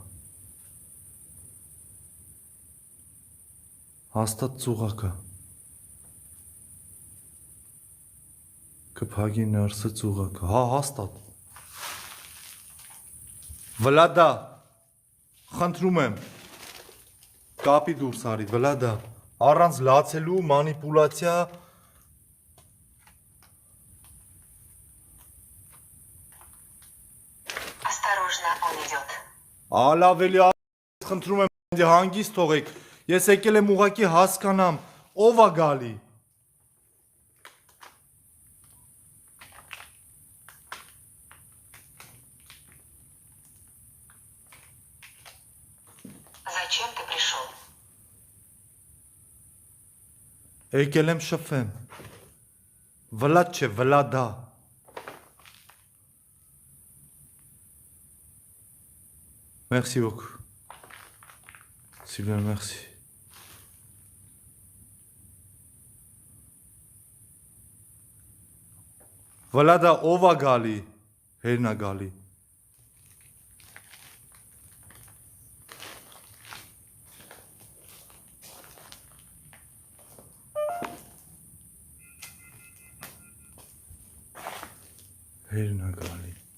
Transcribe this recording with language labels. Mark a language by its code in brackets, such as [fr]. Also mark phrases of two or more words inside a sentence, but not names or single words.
[hy] հաստատ ծուղակը, կփագի ներսը ծուղակը, հա, հաստատ, Վլադա, խնդրում եմ, կապի դուրս արի, Վլադա, առանց լացելու մանիպուլացիա, [ru] Осторожно, он идет. [hy] Ալավելի խնդրում եմ հանգիստ թողեք, ես եկել եմ ուղակի հասկանամ, ով է գալի։ [ru] Зачем ты пришел? [hy] Եկել եմ շփվեմ։ Վլադ չէ, Վլադա։ [fr] Merci beaucoup. [hy] Sylvain, merci. Վլադա ով է գալի, հերն է գալի։ Հերն է գալի։